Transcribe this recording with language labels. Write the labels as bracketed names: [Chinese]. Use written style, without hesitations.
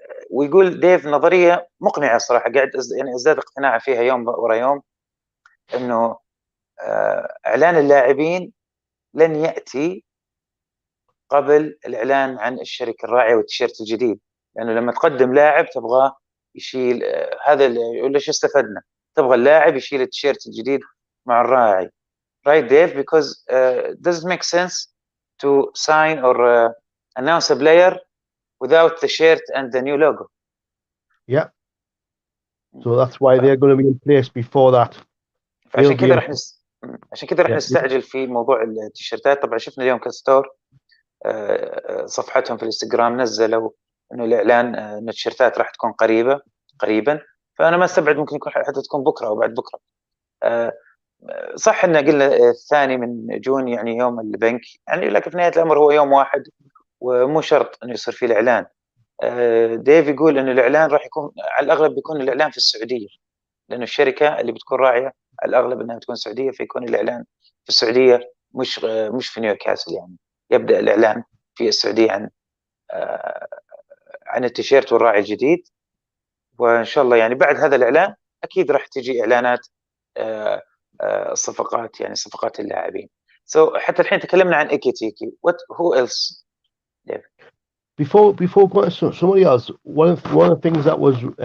[Arabic] ويقول ديف نظريه مقنعه صراحه، قاعد يعني ازداد اقتناع فيها يوم ورا يوم، انه اعلان اللاعبين لن ياتي قبل الاعلان عن الشركه الراعيه والتيشيرت الجديد. لانه لما تقدم لاعب تبغاه يشيل هذا يقول ليش استفدنا؟ تبغى اللاعب يشيل التيشيرت الجديد مع الراعي. [English] Right, Dave? Because does it make sense to sign or announce a player without the shirt and the new logo? Yeah. So that's why they're going to be in place before that. [Arabic] عشان كذا راح نستعجل في موضوع التيشيرتات. طبعا شفنا اليوم كستور صفحتهم في الانستغرام نزلوا انه الاعلان ان التيشيرتات راح تكون قريبا. فانا ما استبعد ممكن يكون حتى تكون بكره او بعد بكره. صح ان قلنا الثاني من جون يعني يوم البنك، يعني لكن في نهايه الامر هو يوم واحد ومو شرط انه يصير فيه الاعلان. ديف يقول انه الاعلان راح يكون على الاغلب بيكون الاعلان في السعوديه، لانه الشركه اللي بتكون راعيه على الاغلب انها تكون سعوديه، فيكون الاعلان في السعوديه مش في نيوكاسل. يعني يبدا الاعلان في السعوديه عن التيشيرت والراعي الجديد. وان شاء الله يعني بعد هذا الاعلان اكيد راح تجي اعلانات الصفقات، يعني صفقات اللاعبين. حتى الحين تكلمنا عن إيكيتيكي. [English] who else? Before going to somebody else, one of the things that was